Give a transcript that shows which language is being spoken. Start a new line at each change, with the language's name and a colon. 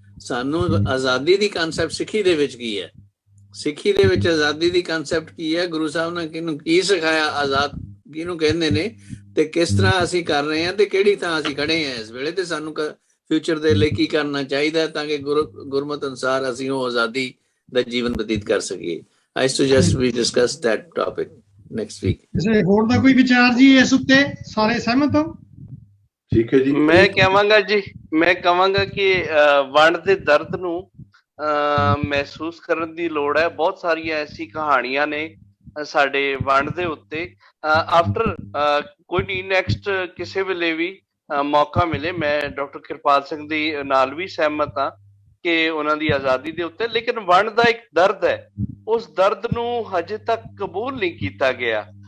Punjabi: ਸਾਨੂੰ ਆਜ਼ਾਦੀ ਦੀ ਕਨਸੈਪਟ ਸਿੱਖੀ ਦੇ ਵਿੱਚ ਕੀ ਹੈ? ਸਿੱਖੀ ਦੇ ਵਿੱਚ ਆਜ਼ਾਦੀ ਦੀ ਕਨਸੈਪਟ ਕੀ ਹੈ? ਗੁਰੂ ਸਾਹਿਬ ਨੇ ਕਿਹਨੂੰ ਕੀ ਸਿਖਾਇਆ? ਆਜ਼ਾਦ ਕਿਹਨੂੰ ਕਹਿੰਦੇ ਨੇ ਤੇ ਕਿਸ ਤਰ੍ਹਾਂ ਅਸੀਂ ਕਰ ਰਹੇ ਹਾਂ ਤੇ ਕਿਹੜੀ ਥਾਂ ਅਸੀਂ ਖੜੇ ਹਾਂ ਇਸ ਵੇਲੇ, ਤੇ ਸਾਨੂੰ ਫਿਊਚਰ ਦੇ ਲਈ ਕੀ ਕਰਨਾ ਚਾਹੀਦਾ ਤਾਂ ਕਿ ਗੁਰਮਤ ਅਨੁਸਾਰ ਅਸੀਂ ਉਹ ਆਜ਼ਾਦੀ ਦਾ ਜੀਵਨ ਬਤੀਤ ਕਰ ਸਕੀਏ।
English: I suggest we discuss that topic next week.
Punjabi: ਕਿਸੇ ਹੋਰ ਦਾ ਕੋਈ ਵਿਚਾਰ ਜੀ ਇਸ ਉੱਤੇ? ਸਾਰੇ ਸਹਿਮਤ ਹੋ? ਠੀਕ ਹੈ ਜੀ। ਮੈਂ ਕਹਾਂਗਾ ਕਿ ਵੰਡ ਦੇ ਦਰਦ ਨੂੰ ਮਹਿਸੂਸ ਕਰਨ ਦੀ ਲੋੜ ਹੈ। ਬਹੁਤ ਸਾਰੀਆਂ ਐਸੀ ਕਹਾਣੀਆਂ ਨੇ ਸਾਡੇ ਵੰਡ ਦੇ ਉੱਤੇ। ਆਫਟਰ ਕੋਈ ਨਹੀਂ, ਨੈਕਸਟ ਕਿਸੇ ਵੇਲੇ ਵੀ ਮੌਕਾ ਮਿਲੇ, ਮੈਂ ਡਾਕਟਰ ਕਿਰਪਾਲ ਸਿੰਘ ਦੀ ਨਾਲ ਵੀ ਸਹਿਮਤ ਹਾਂ ਕਿ ਉਹਨਾਂ ਦੀ ਆਜ਼ਾਦੀ ਦੇ ਉੱਤੇ, ਲੇਕਿਨ ਵੰਡ ਦਾ ਇੱਕ ਦਰਦ ਹੈ, ਉਸ ਦਰਦ ਨੂੰ ਹਜੇ ਤੱਕ ਕਬੂਲ ਨਹੀਂ ਕੀਤਾ ਗਿਆ।